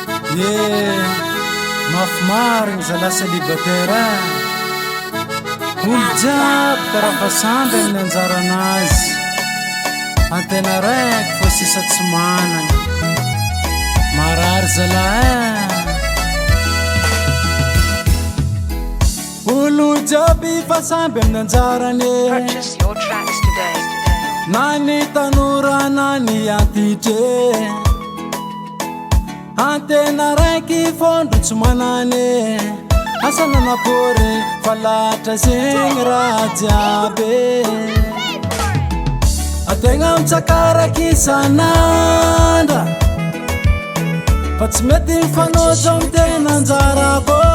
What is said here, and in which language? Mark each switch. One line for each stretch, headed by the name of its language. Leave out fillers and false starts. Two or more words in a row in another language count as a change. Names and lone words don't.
Malagasy: Ye mafy marigny zala célibataire olo jiaby karaha fa samby amin'ny anjaranazy antena raiky fa sisa tsy manana marary zala olo jiaby fa samby amin'ny anjarany
English: Purchase your tracks today.
Malagasy: na ny tanora na ny antitry antena raiky fondro tsy manane asa nanapory fa latra zegny raha jiaby ategna mitsakaraky isanandra fa tsy mety mifanojo amy tena anjarako